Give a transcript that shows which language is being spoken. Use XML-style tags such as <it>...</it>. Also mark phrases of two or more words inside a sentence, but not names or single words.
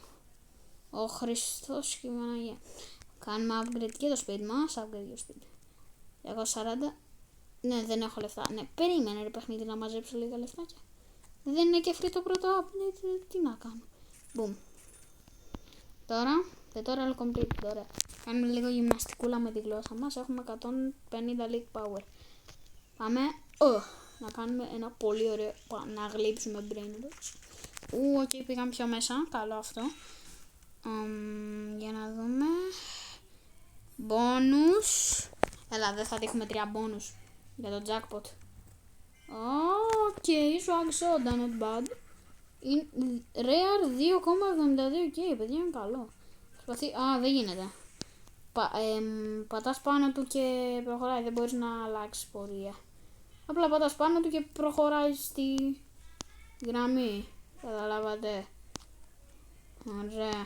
<el>Ο Χριστός και η Παναγία. Κάνουμε upgrade και το speed μας, upgrade το speed. 240. Ναι, δεν έχω λεφτά. Ναι, περίμενε ρε παιχνίδι να μαζέψω λίγα λεφτάκια. Δεν είναι και free το πρώτο update, τι να κάνω. Boom. Τώρα</el> <en>all complete,</en> <el>τώρα. Κάνουμε λίγο γυμναστικούλα με τη γλώσσα μας. Έχουμε 150</el> <en>league power.</en> <el>Πάμε. Να κάνουμε ένα πολύ ωραίο. Να γλύψουμε</el> <en>brain rots.</en> <el>Και πήγαμε πιο μέσα. Καλό αυτό. Για να δούμε. Bonus. Έλα, δεν θα τύχουμε 3 bonus για το jackpot.</el> <en>Swag soda, not bad.</en> <el>Rare 2,72k, παιδιά, είναι καλό. Δεν γίνεται. Πατάς πάνω του και προχωράει, δεν μπορείς να αλλάξεις πορεία. Απλά πατάς πάνω του και προχωράει στη γραμμή. Καταλάβατε? Ωραία.</el>